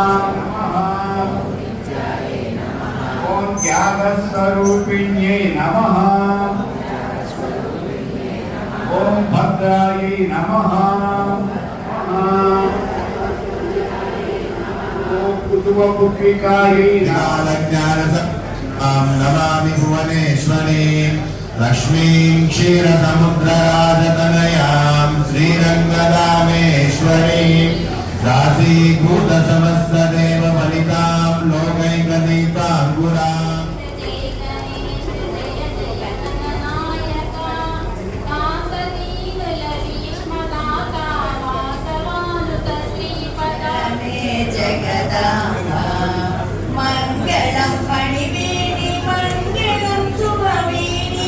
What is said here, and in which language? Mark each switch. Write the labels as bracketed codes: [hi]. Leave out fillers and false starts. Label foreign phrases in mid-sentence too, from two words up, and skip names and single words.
[sa] ఓం త్యాగస్వరూపిణ్యై నమః. ఓం భద్రాయై నమః. ఓం కుతుమపుత్రికాయై ज्ञानज्ञानसत्तां नमामि भुवनेश्वरीं लक्ष्मीं क्षीरसमुद्रराजतनयां श्रीरङ्गदामेश्वरीं दासीभूतसमस्तदेववनितां लोकैकनीताङ्गुराम्। మంగళం పణివేణి మంగళం శుభవేణి